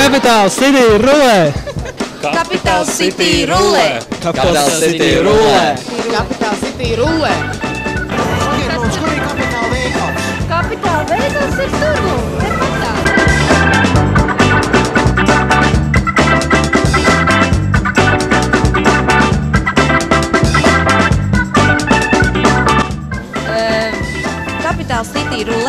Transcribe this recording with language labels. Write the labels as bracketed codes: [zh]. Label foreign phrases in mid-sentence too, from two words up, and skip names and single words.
[lv] Capital City rulē! Capital City rulē! Capital City rulē! Capital City rulē! Kur ir Capital veikals? Capital veikals ir tur, tepatā. Capital City rulē?